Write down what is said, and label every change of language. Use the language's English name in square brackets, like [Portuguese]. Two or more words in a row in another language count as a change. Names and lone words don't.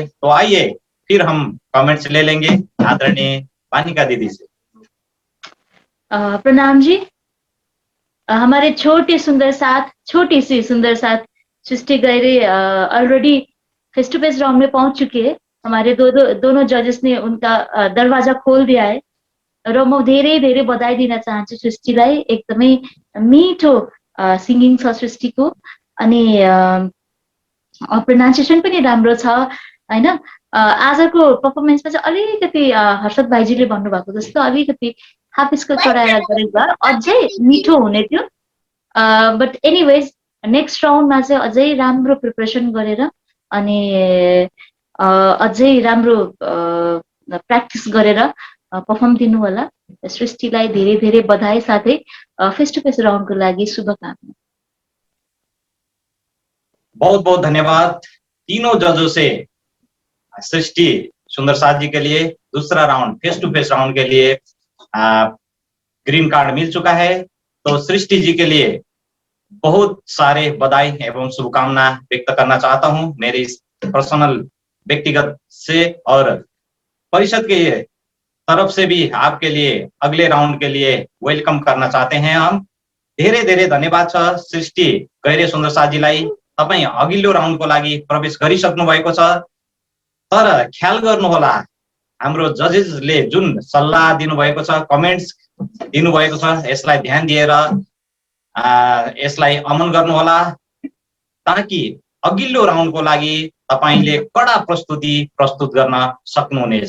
[Hindi] तो आइए फिर हम कमेंट्स ले लेंगे आदरणीय वानिका दीदी से। प्रणाम जी। हमारे छोटी सी सुंदर साथ सृष्टि गैरे ऑलरेडी [English] face to face [Hindi] राउंड में पहुंच चुकी है। हमारे दोनों जजेस ने उनका दरवाजा खोल दिया है [Nepali] र म धेरै धेरै बधाई दिन चाहन्छु सृष्टिलाई। एकदमै मिठो सिङ्गिङ छ सृष्टिको, अनि प्रोनाउन्सिएसन पनि राम्रो छ हैन। आजको पर्फर्मेन्समा चाहिँ अलिकति हर्षद भाइजीले भन्नुभएको जस्तो अलिकति हाफिसको चढाएर गरेको भए अझै मिठो हुने थियो। [English] but anyways next [Nepali] राउन्डमा चाहिँ अझै राम्रो प्रिपरेसन गरेर अनि अझै राम्रो प्र्याक्टिस गरेर पर्फर्म दिनु होला। सृष्टिलाई धेरै धेरै बधाई, साथै [English] face to face [Nepali] राउन्डको लागि शुभकामना। [Hindi] बहुत बहुत धन्यवाद तीनों जजों से। सृष्टि सुंदर साथ जी के लिए दूसरा राउंड [English] face to face [Hindi] राउंड के लिए [English] green card [Hindi] मिल चुका है। तो सृष्टि जी के लिए बहुत सारे बधाई एवं शुभकामना व्यक्त करना चाहता हूं मेरे इस पर्सनल व्यक्तिगत से, और परिषद के तरफ से भी आपके लिए अगले राउंड के लिए वेलकम करना चाहते हैं हम। [Nepali] धेरै धेरै धन्यवाद छ सृष्टि गैरे सुन्दर साथजीलाई। तपाई अघिल्लो राउन्डको लागि प्रवेश गरिसक्नु भएको छ। तर ख्याल गर्नुहोला, हाम्रो जजेसले जुन सल्लाह दिनुभएको छ, कमेन्ट्स दिनुभएको छ, यसलाई ध्यान दिएर यसलाई अमल गर्नुहोला, ताकि अघिल्लो राउन्डको लागि तपाईले कडा प्रस्तुति प्रस्तुत गर्न सक्नुहुनेछ।